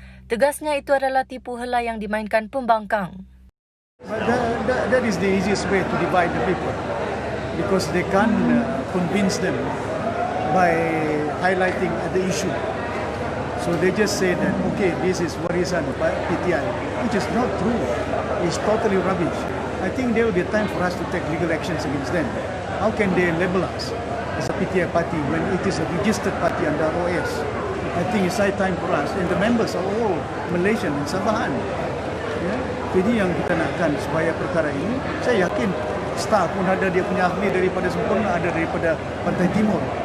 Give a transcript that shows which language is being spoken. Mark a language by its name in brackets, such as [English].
[Malay] Tegasnya itu adalah tipu hela yang dimainkan pembangkang. [English] That is the easiest way to divide the people because they can't convince them by highlighting the issue. So they just say that, okay, this is warisan PTI, which is not true. It's totally rubbish. I think there will be a time for us to take legal actions against them. How can they label us as a PTI party when it is a registered party under OS? I think it's high time for us, and the members are all Malaysian and Sabahan. [Malay] Ya. Jadi yang kita nakkan supaya perkara ini, saya yakin staff pun ada dia punya ahli daripada Sempurna, ada daripada Pantai Timur.